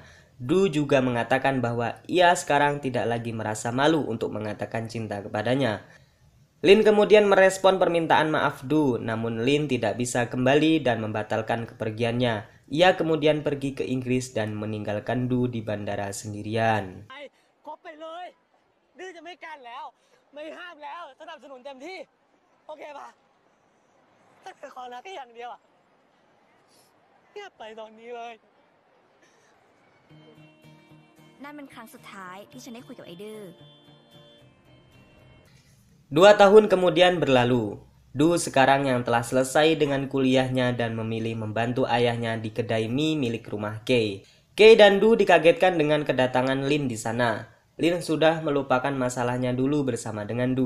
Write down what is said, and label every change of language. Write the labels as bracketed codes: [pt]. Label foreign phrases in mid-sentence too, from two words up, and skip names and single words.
[id] Du juga mengatakan bahwa ia sekarang tidak lagi merasa malu untuk mengatakan cinta kepadanya. Lin kemudian merespon permintaan maaf Du, namun Lin tidak bisa kembali dan membatalkan kepergiannya. Ia kemudian pergi ke Inggris dan meninggalkan Du di bandara sendirian. [th] นั่นเป็นครั้งสุดท้ายที่ฉันได้คุยกับไอ้ดื้อ [id] 2 tahun kemudian berlalu. Du sekarang yang telah selesai dengan kuliahnya dan memilih membantu ayahnya di kedai mie milik rumah Kei. Kei dan Du dikagetkan dengan kedatangan Lin di sana. Lin sudah melupakan masalahnya dulu bersama dengan Du.